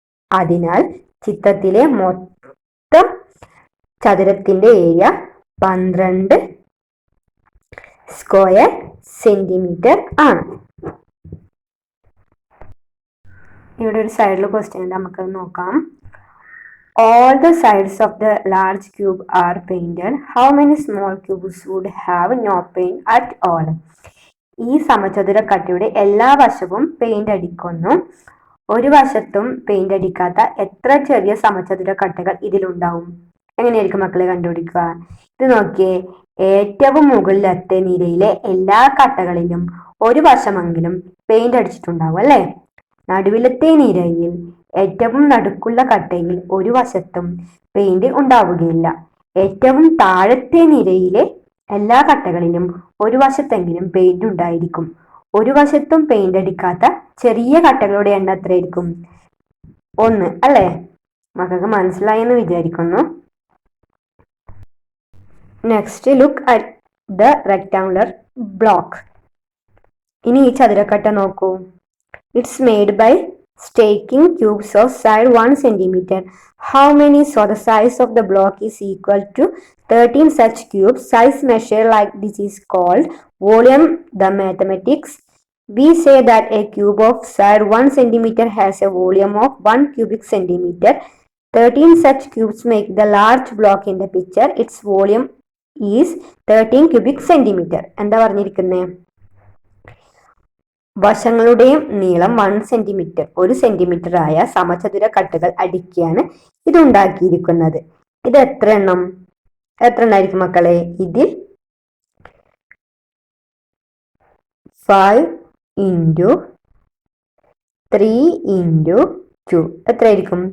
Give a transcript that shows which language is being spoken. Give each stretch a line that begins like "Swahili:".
Malayalam: അതിനാൽ ചിത്രത്തിലെ മൊത്തം ചതുരത്തിന്റെ ഏരിയ 12 സ്ക്വയർ സെന്റിമീറ്റർ ആണ്. ഇവിടെ ഒരു സൈഡിൽ ക്വസ്റ്റ്യൻ ഉണ്ട്, നമുക്കത് നോക്കാം.
English: All the sides of the large cube are painted. How many small cubes would have no paint at all?
Malayalam: ഈ സമചതുര കട്ടയുടെ എല്ലാ വശവും പെയിന്റ് അടിക്കുന്നു. ഒരു വശത്തും പെയിന്റ് അടിക്കാത്ത എത്ര ചെറിയ സമചതുര കട്ടകൾ ഇതിലുണ്ടാവും? എങ്ങനെയായിരിക്കും മക്കളെ കണ്ടുപിടിക്കുക? ഇത് നോക്കിയേ, ഏറ്റവും മുകളിലത്തെ നിരയിലെ എല്ലാ കട്ടകളിലും ഒരു വശമെങ്കിലും പെയിന്റ് അടിച്ചിട്ടുണ്ടാവും അല്ലേ? നടുവിലത്തെ നിരയിൽ ഏറ്റവും നടുക്കുള്ള കട്ടയിൽ ഒരു വശത്തും പെയിന്റ് ഉണ്ടാവുകയില്ല. ഏറ്റവും താഴത്തെ നിരയിലെ എല്ലാ കട്ടകളിലും ഒരു വശത്തെങ്കിലും പെയിന്റ് ഉണ്ടായിരിക്കും. ഒരു വശത്തും പെയിന്റ് അടിക്കാത്ത ചെറിയ കട്ടകളുടെ എണ്ണം എത്രയായിരിക്കും? 1 അല്ലേ? മക്കൾക്ക് മനസ്സിലായെന്ന് വിചാരിക്കുന്നു.
English: Next, look at the rectangular block.
Malayalam: ഇനി ഈ ചതുരക്കട്ട നോക്കൂ.
English: It's made by staking cubes of side 1 centimeter. How many? So the size of the block is equal to 13 such cubes. Size measure like this is called volume. The mathematics, we say that a cube of side 1 centimeter has a volume of 1 cubic centimeter. 13 such cubes make the large block in the picture. Its volume is 13 cubic centimeter.
Malayalam: എന്താ പറഞ്ഞിരിക്കുന്നത്? വശങ്ങളുടെയും നീളം 1 centimetre 1 centimetre ആയ സമചതുര കട്ടകൾ അടുക്കിയാണ് ഇത് ഉണ്ടാക്കിയിരിക്കുന്നത്. ഇത് എത്ര എണ്ണമായിരിക്കും മക്കളെ? ഇതിൽ 5 into 3 into 2 എത്രയായിരിക്കും?